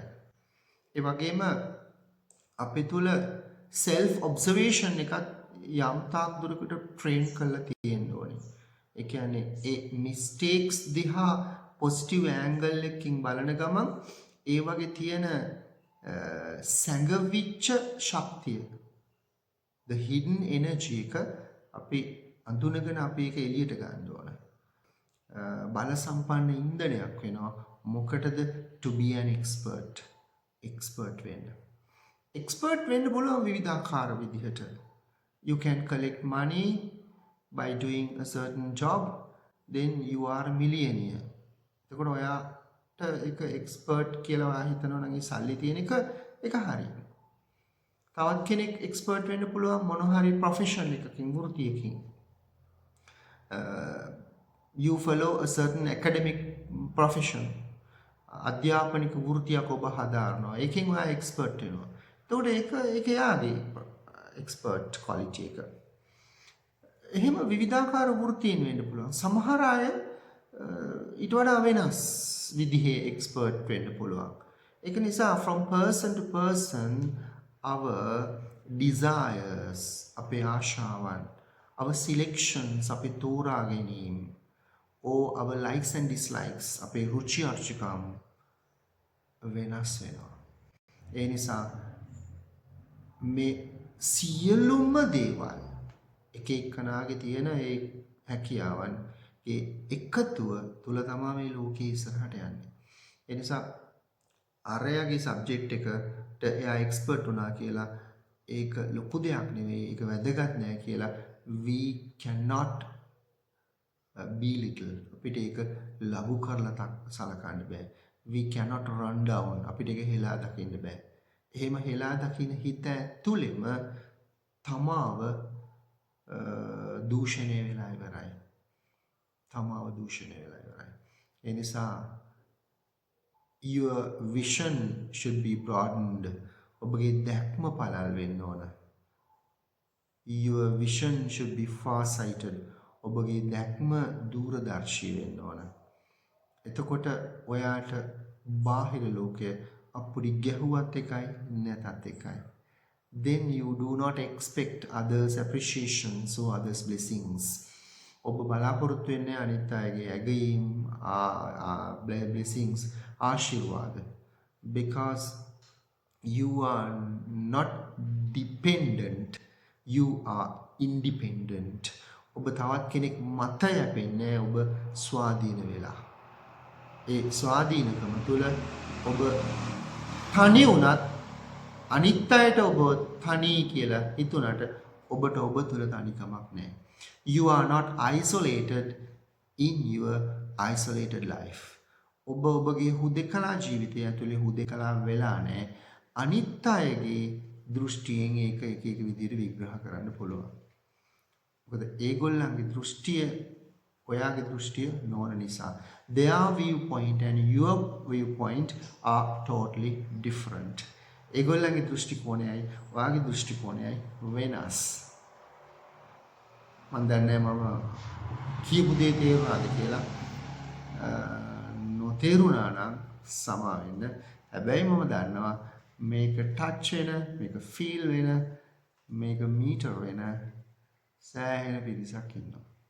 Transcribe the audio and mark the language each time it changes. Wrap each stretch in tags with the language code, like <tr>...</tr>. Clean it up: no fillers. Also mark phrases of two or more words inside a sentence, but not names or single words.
<si>ඒ වගේම අපේ තුල</si> <en>self observation</en> <si>එකත් යම් තාක් දුරකට ට්‍රේන් කරලා තියෙන්න ඕනේ. ඒ කියන්නේ ඒ මිස්ටේක්ස් දිහා</si> <en>positive angle</en> <si>එකකින් බලන ගමන් ඒ වගේ තියෙන සැඟවිච්ච ශක්තිය,</si> <en>the hidden energy</en> <si>එක අපි අඳුනගෙන අපි ඒක එළියට ගන්න ඕන. බල සම්පන්න ඉන්ධනයක් වෙනවා. මොකටද?</si> <en>to be an expert</en> <si>වෙන්න. expert වෙන්න පුළුවන් විවිධාකාර විදිහට.</si> <en>You can collect money by doing a certain job, then you are a millionaire.</en> <si>එතකොට ඔයාට එක expert කියලා ඔයා හිතනවා නම් ඒ සල්ලි තියෙන එක හරියි. තවත් කෙනෙක් expert වෙන්න පුළුවන් මොන හරි profession එකකින්, වෘත්තියකින්.</si> <en>You follow a certain academic profession.</en> <si>අධ්‍යාපනික වෘත්තියක් ඔබ හදාරනවා. ඒකෙන් ඔයා expert වෙනවා. එතකොට ඒක යාගේ</si> <en>expert quality</en> <si>එක. එහෙම විවිධාකාර වෘත්තීන් වෙන්න පුළුවන්. සමහර අය ඊට වඩා වෙනස් විදිහේ expert වෙන්න පුළුවන්. ඒක නිසා</si> <en>from person to person our desires,</en> <si>අපේ ආශාවන්,</si> <en>our selections,</en> <si>අපේ තෝරා ගැනීම,</si> <en>or our likes and dislikes,</en> <si>අපේ රුචි අරුචිකම් වෙනස් වෙනවා. ඒ නිසා මේ සියලුම දේවල් එක එක්කනාගේ තියෙන ඒ හැකියාවන් ඒ එකතුව තුල තමයි මේ ලෝකේ ඉස්සරහට යන්නේ. ඒ නිසා අරයාගේ සබ්ජෙක්ට් එකට එයා එක්ස්පර්ට් වුණා කියලා ඒක ලොකු දෙයක් නෙවෙයි, ඒක වැදගත් නෑ කියලා</si> <en>we cannot belittle.</en> <si>අපිට ඒක ලඝු කරලා සලකන්න බෑ.</si> <en>We cannot run down.</en> <si>අපිට ඒක හෙලා දකින්න බෑ. එහෙම හෙලා දකින්න හිත ඇතුළෙම තමාව දූෂණය වෙලා ඉවරයි. ඒ නිසා</si> <en>your vision should be broadened.</en> <si>ඔබගේ දැක්ම පළල් වෙන්න ඕන.</si> <en>Your vision should be far sighted.</en> <si>ඔබගේ දැක්ම දූරදර්ශී වෙන්න ඕන. එතකොට ඔයාට බාහිර ලෝකය අපුඩි ගැහුවත් එකයි නැතත් එකයි.</si> <en>Then you do not expect others' appreciations or others' blessings.</en> <si>ඔබ බලාපොරොත්තු වෙන්නේ අනිත් අයගේ ඇගයීම්, blessings, ආශිර්වාද.</si> <en>Because you are not dependent, you are independent.</en> <si>ඔබ තවත් කෙනෙක් මත යැපෙන්නේ ඔබ ස්වාධීන වෙලා. ඒ ස්වාධීනකම තුළ ඔබ තනි වුණත් අනිත් අයට ඔබ තනි කියලා හිතුණට ඔබට ඔබ තුළ තනිකමක් නැහැ.</si> <en>You are not isolated in your isolated life.</en> <si>ඔබ ඔබගේ හුදෙකලා ජීවිතය ඇතුලේ හුදෙකලා වෙලා නැහැ. අනිත් අයගේ දෘෂ්ටියෙන් ඒක එක විදිහට විග්‍රහ කරන්න පුළුවන්. මොකද ඒගොල්ලන්ගේ දෘෂ්ටිය ඔයාගේ දෘෂ්ටිය නොවන නිසා.</si> <en>Their viewpoint and your viewpoint are totally different.</en> <si>ඒගොල්ලන්ගේ දෘෂ්ටි කෝණයයි ඔයාගේ දෘෂ්ටි කෝණයයි වෙනස්. මම දන්නේ මම කියපු දේ තේරුණාද කියලා. නොතේරුණා නම් සමා වෙන්න. හැබැයි මම දන්නවා මේක ටච් වෙන, මේක ෆීල් වෙන, මේක මීටර් වෙන සෑහෙන පිරිසක් ඉන්නවා.</si>